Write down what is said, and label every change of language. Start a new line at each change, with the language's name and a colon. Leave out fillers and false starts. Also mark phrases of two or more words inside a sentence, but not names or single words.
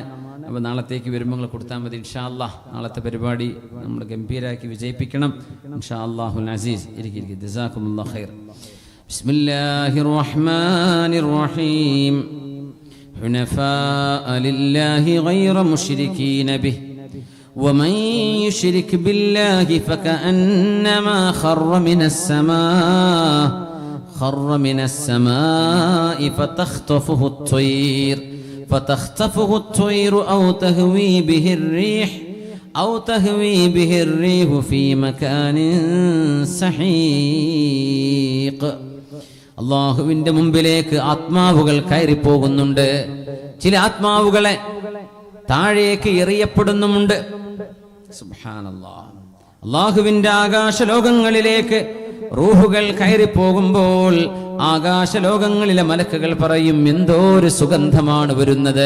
Malayalam: അപ്പോൾ നാളത്തേക്ക് വരുമ്പോൾ കൊടുത്താൽ മതി.
Arabic: إن شاء الله
Malayalam: നാളത്തെ പരിപാടി നമ്മൾ ഗംഭീരാക്കി വിജയിപ്പിക്കണം.
Arabic: إن شاء الله العزيز. ഇരിക്കും. جزاكم الله خير. بسم الله الرحمن الرحيم. حنفاء لله غير مشركين به ومن يشرك بالله فكأنما خر من السماء فتخطفه الطير أو تهوي به الريح في مكان سحيق.
Malayalam: അള്ളാഹുവിന്റെ മുമ്പിലേക്ക് ആത്മാവുകൾ കയറിപ്പോകുന്നുണ്ട്. ചില ആത്മാവുകളെ താഴേക്ക് എറിയപ്പെടുന്നുമുണ്ട്. സുബ്ഹാനല്ലാഹ്. അള്ളാഹുവിന്റെ ആകാശലോകങ്ങളിലേക്ക് റൂഹുകൾ കയറിപ്പോകുമ്പോൾ ആകാശലോകങ്ങളിലെ മലക്കുകൾ പറയും, എന്തോ ഒരു സുഗന്ധമാണ് വരുന്നത്.